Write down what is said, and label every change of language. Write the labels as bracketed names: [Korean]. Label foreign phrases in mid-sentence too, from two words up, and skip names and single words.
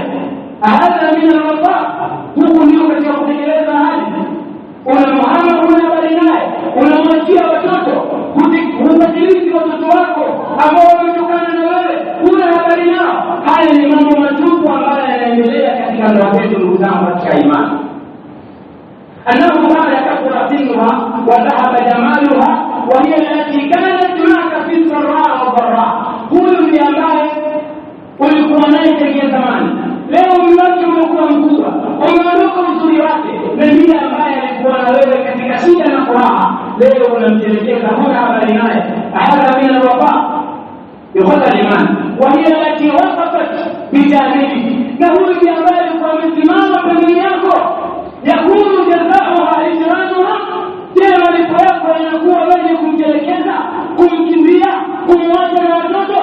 [Arabic] أهذا من الوفاء, [Swahili] huku ndiko katika kutekeleza ahadi. Unamuhama, huna habari naye, unamwachia watoto, hufatilizi watoto wako ambao wametokana na wewe, huna habari nao. Haya ni mambo matupu ambayo yanaendelea katika ndoa zetu. Ndugu zangu katika imani, [Arabic] أنه ما كثر سنها وذهب جمالها وهي التي كانت معك في السراء والضراء, [Swahili] huyu ni ambaye ulikuwa naye tangu zamani, leo mwanamke umekuwa mkubwa, umeondoka uzuri wake, na ndiye ambaye alikuwa na wewe katika shida na furaha, leo unamtelekeza, huna habari naye. [Arabic] أهذا من الوفاء يؤخذ الإيمان وهي التي وقفت بجانبي, [Swahili] na huyu ambaye alikuwa amesimama pembeni yako, [Arabic] يكون جزاؤها هجرانها, [Swahili] je, malipo yako yanakuwa wewe kumtelekeza, kumkimbia, kumwacha na watoto?